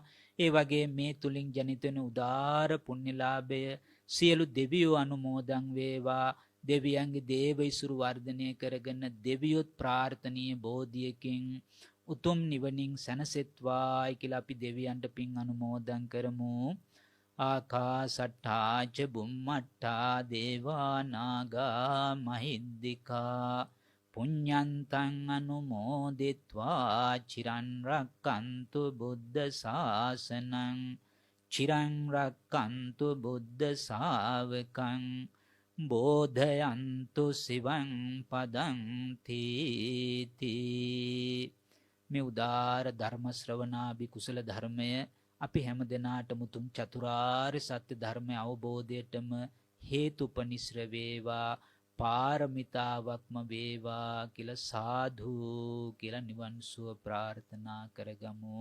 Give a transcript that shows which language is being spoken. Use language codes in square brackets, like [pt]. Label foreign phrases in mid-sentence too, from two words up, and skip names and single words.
[si] ඒ වගේ මේ තුලින් ජනිත වෙන උදාර පුණ්‍යලාභය සියලු දෙවියෝ අනුමෝදන් වේවා. දෙවියන්ගේ දේව ඉසුරු වර්ධනය කරගෙන දෙවියොත් ප්‍රාර්ථනීය බෝධියකින් උතුම් නිවනින් සැනසෙත්වායි කියලා අපි දෙවියන්ට පින් අනුමෝදන් කරමු. [pi] ආකාසට්ඨා ච බුම්මට්ඨා දේවා නාග මහිද්దికා පුඤ්ඤන්තං අනුමෝදිත්වා චිරන් රක්칸තු බුද්ධ ශාසනං චිරන් රක්칸තු බුද්ධ ශාවකං බෝධයන්තු සිවං පදං තීති. [si] මේ උදාර ධර්ම ශ්‍රවණාභි කුසල ධර්මය අපි හැම දිනාටම තුන් චතුරාර්ය සත්‍ය ධර්මය අවබෝධයටම හේතුපනිශ්‍ර වේවා, පාරමිතාවක්ම වේවා කියලා සාදු කියලා නිවන් සුව ප්‍රාර්ථනා කරගමු.